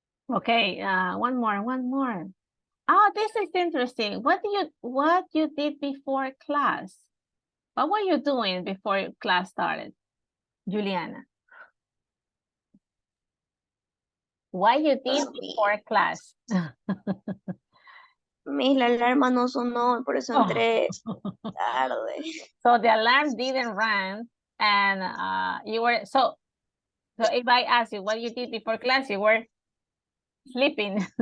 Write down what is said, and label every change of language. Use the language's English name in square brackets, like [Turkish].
[English] Okay, one more. Oh, this is interesting. What you did before class? What were you doing before class started, Juliana? What you did before class? [Spanish] La alarma no sonó, por eso Oh. entré tarde. [English] So the alarm didn't ring, and you were so if I ask you what you did before class, you were sleeping.